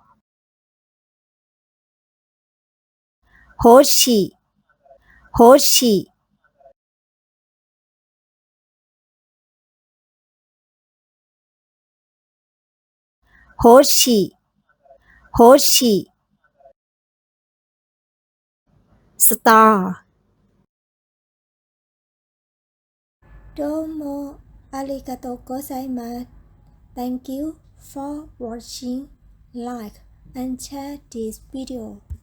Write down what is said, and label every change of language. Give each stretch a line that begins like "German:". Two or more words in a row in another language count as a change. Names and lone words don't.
Japanese: 星、星、星、星、star。どうもありがとうございます。
English: Thank you for watching. Like and share this video.